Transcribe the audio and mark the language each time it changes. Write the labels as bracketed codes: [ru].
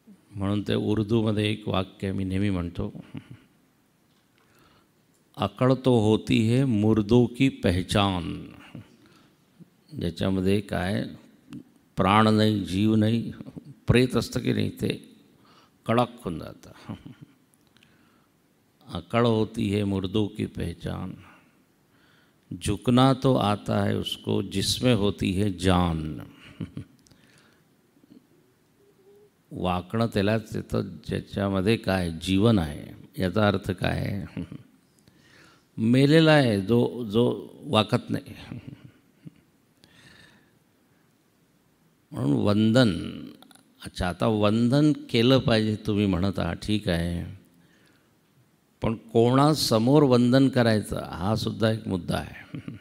[mr] म्हणून ते उर्दूमध्ये एक वाक्य मी नेहमी म्हणतो, [hi] अकड़ तो होती है मुर्दों की पहचान. [mr] ज्याच्यामध्ये काय प्राण नाही, जीव नाही, प्रेत असतं की नाही ते कडक होऊन जातं. [hi] अकड़ होती है मुर्दों की पहचान, झुकना तो आता है उसको जिसमें होती है जान. [mr] वाकणं त्यालाच येतं ज्याच्यामध्ये काय जीवन आहे. याचा अर्थ काय आहे? मेलेला आहे जो वाकत नाही. म्हणून वंदन. अच्छा, आता वंदन केलं पाहिजे तुम्ही म्हणत आहात, ठीक आहे, पण कोणासमोर वंदन करायचं हा सुद्धा एक मुद्दा आहे.